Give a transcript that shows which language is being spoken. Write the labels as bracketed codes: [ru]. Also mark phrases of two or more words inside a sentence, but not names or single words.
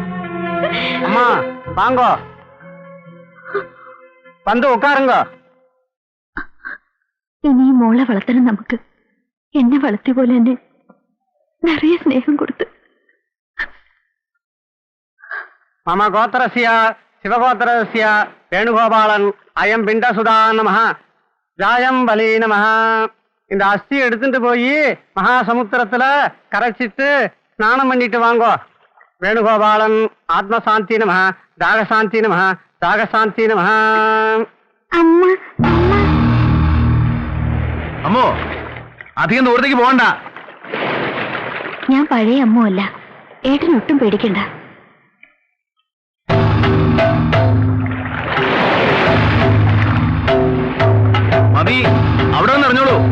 [ta] அம்மா வாங்கோ, வந்து உக்காருங்கோ. [ml] ഇനി ഈ മോളെ വളർത്തണം നമുക്ക്. എന്നെ വളർത്തിയ പോലെ തന്നെ നിറയെ സ്നേഹം കൊടുത്ത്. [sa] മമ ഗോത്രസ്യ ശിവഗോത്രസ്യ വേണുഗോപാലൻ അയം പിണ്ടസുധാ நமஹ ஜாயம் பலி நமஹ. [ta] இந்த அஸ்தி எடுத்துட்டு போய் மகாசமுத்திரத்துல கரைச்சிட்டு ஸ்நானம் பண்ணிட்டு வாங்கோ. [sa] வேணுகோபாலன் ஆத்மசாந்தி நமஹ, தாகசாந்தி நமஹ, தாகசாந்தி நமஹ. [ml] അമ്മ അമ്മോ, അധികം ദൂരത്തേക്ക് പോകണ്ട. ഞാൻ പഴയ അമ്മല്ല. ഏട്ടനൊട്ടും പേടിക്കണ്ട. മതി, അവിടെ വന്ന് അറിഞ്ഞോളൂ.